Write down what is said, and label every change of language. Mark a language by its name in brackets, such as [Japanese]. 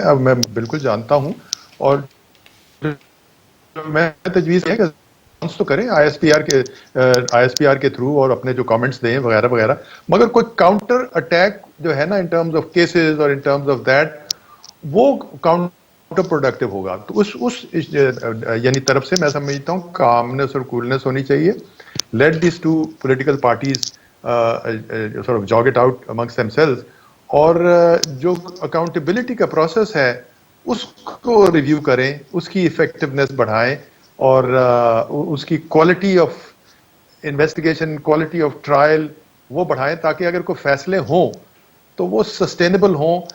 [Urdu] اب میں بالکل جانتا ہوں اور میں تجویز ہے کہ تو کریں آئی ایس پی آر کے تھرو اور اپنے جو کامنٹس دیں وغیرہ وغیرہ، مگر کوئی کاؤنٹر اٹیک جو ہے نا [English] in terms of cases [Urdu] اور [English] in terms of that [Urdu] وہ کاؤنٹر پروڈکٹیو ہوگا. تو اس یعنی طرف سے میں سمجھتا ہوں کامنس اور کولنس ہونی چاہیے. [English] Let these two political parties sort of jog it out amongst themselves. [Urdu] اور جو اکاؤنٹیبلٹی کا پروسیس ہے اس کو ریویو کریں، اس کی افیکٹونیس بڑھائیں اور اس کی [English] quality of investigation, quality of trial [Urdu] وہ بڑھائیں تاکہ اگر کوئی فیصلے ہوں تو وہ سسٹینیبل ہوں.